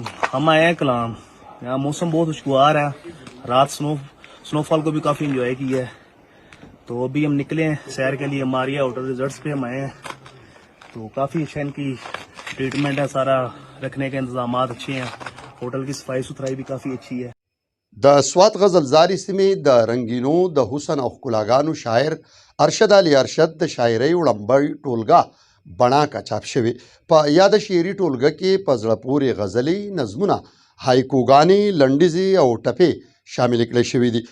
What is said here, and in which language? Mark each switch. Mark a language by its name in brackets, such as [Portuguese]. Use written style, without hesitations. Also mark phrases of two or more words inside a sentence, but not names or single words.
[Urdu] ہم آئے ہیں کالام، یہاں موسم بہت خوشگوار ہے۔ رات سنوفال کو بھی کافی انجوائے کیا ہے. تو ابھی ہم نکلے ہیں سیر کے لیے، ماریا ہوٹل ریزلٹس پہ ہم آئے ہیں. تو کافی اچھا ان کی ٹریٹمنٹ ہے، سارا رکھنے کے انتظام اچھے ہیں. ہوٹل کی صفائی ستھرائی بھی کافی اچھی ہے. [Pashto] د سوات غزلزاري سیمې د رنگینو د حسن او ښکلاګانو شاعر ارشد علي ارشد د شاعرۍ وړمبۍ ټولګه بڼاکه چاپ شوې. په یاده شعري ټولګه کې په زړه پورې غزلې، نظمونه، هایکوګانې، لنډیزې او ټپې شامل کړل شوي دي.